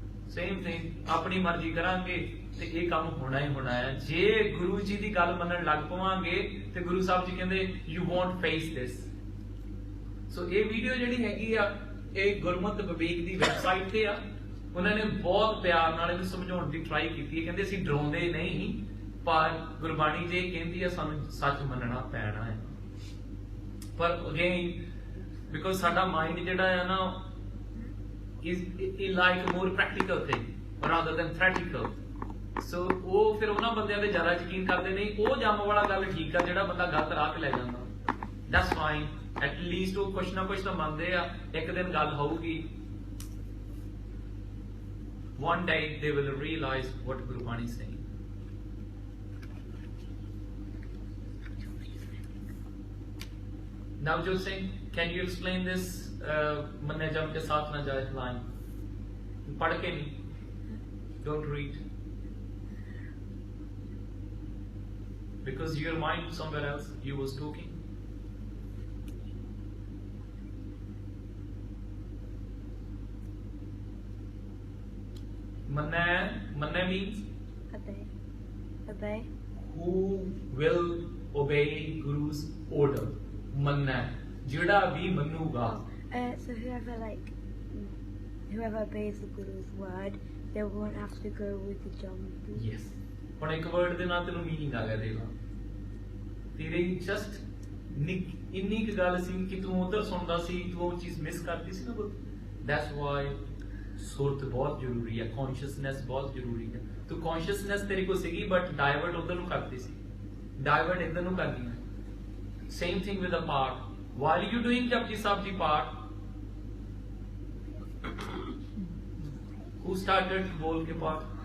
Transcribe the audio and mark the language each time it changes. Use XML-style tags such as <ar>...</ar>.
<pa>Same thing ਆਪਣੀ ਮਰਜ਼ੀ ਕਰਾਂਗੇ ਤੇ ਇਹ ਕੰਮ ਹੋਣਾ ਹੀ ਹੋਣਾ ਹੈ ਜੇ ਗੁਰੂ ਜੀ ਦੀ ਗੱਲ ਮੰਨਣ ਲੱਗ ਪਵਾਂਗੇ ਤੇ ਗੁਰੂ ਸਾਹਿਬ ਜੀ ਕਹਿੰਦੇ</pa> <en>you won't face this</en> <pa>ਸੋ ਇਹ ਵੀਡੀਓ ਜਿਹੜੀ ਹੈਗੀ ਆ ਇਹ ਗੁਰਮਤਿ ਵਿਵੇਕ ਦੀ ਵੈਬਸਾਈਟ ਤੇ ਆ ਉਹਨਾਂ ਨੇ ਬਹੁਤ ਪਿਆਰ ਨਾਲ ਇਹਨੂੰ ਸਮਝਾਉਣ ਦੀ ਟਰਾਈ ਕੀਤੀ ਹੈ ਕਹਿੰਦੇ ਅਸੀਂ ਡਰਾਉਂਦੇ ਨਹੀਂ ਪਰ ਗੁਰਬਾਣੀ ਜੇ ਕਹਿੰਦੀ ਆ ਸਾਨੂੰ ਸੱਚ ਮੰਨਣਾ ਪੈਣਾ ਹੈ ਪਰ ਅਗੇਨ</pa> <en>because</en> <pa>ਸਾਡਾ ਮਾਈਂਡ ਜਿਹੜਾ ਹੈ ਨਾ</pa> <en>is like a more practical thing rather than theoretical.</en> <pa>So ਉਹ ਫਿਰ ਉਹਨਾਂ ਬੰਦਿਆਂ ਤੇ ਜ਼ਿਆਦਾ ਯਕੀਨ ਕਰਦੇ ਨਹੀਂ, ਉਹ ਜੰਮ ਵਾਲਾ ਗੱਲ ਠੀਕ ਆ ਜਿਹੜਾ ਬੰਦਾ ਗਲਤ ਰਾਹ ਤੇ ਲੈ ਜਾਂਦਾ,</pa> <en>that's fine.</en> <pa>At least ਉਹ ਕੁਛ ਨਾ ਕੁਛ ਤਾਂ ਮੰਨਦੇ ਆ, ਇੱਕ ਦਿਨ ਗੱਲ ਹੋਊਗੀ.</pa> <en>One day they will realize what Gurbani is saying. Navjot Singh, can you explain this</en> <pa>manne jam ke saath na jaye</pa> <en>line?</en> <pa>Padh ke nahi,</pa> <en>don't read, because your mind somewhere else, you was talking. Manne means obey. who will obey Guru's order.</en> <pa>Manna, jida bhi manuga.</pa> <en>So whoever obeys the Guru's word, they won't have to go with the Jambu. Yes.</en> <pa>ਹੁਣ ਇੱਕ word ਦੇ ਨਾਲ ਤੈਨੂੰ meaning ਆ ਗਿਆ ਦੇਵਾ, ਤੇਰੇ just ਇੰਨੀ ਕੁ ਗੱਲ ਸੀ ਕਿ ਤੂੰ ਉਧਰ ਸੁਣਦਾ ਸੀ, ਤੂੰ ਉਹ ਚੀਜ਼ ਮਿਸ ਕਰਦੀ ਸੀ ਨਾ.</pa> <en>that's why</en> <pa>ਸੁਰਤ ਬਹੁਤ ਜ਼ਰੂਰੀ ਹੈ, ਕੌਨਸ਼ੀਅਸਨੈਸ ਬਹੁਤ ਜ਼ਰੂਰੀ ਹੈ. ਤੂੰ ਕੌਨਸ਼ੀਅਸਨੈਸ ਤੇਰੀ ਕੋਲ ਸੀਗੀ ਬਟ ਡਾਇਵਰਟ ਉਧਰ ਨੂੰ ਕਰਦੀ ਸੀ, ਡਾਇਵਰਟ ਇੱਧਰ ਨੂੰ ਕਰਦੀ ਹੈ.</pa> <en>Same thing with the part. While you doing Japji Sahib Ji part, who started bol ke part?</en>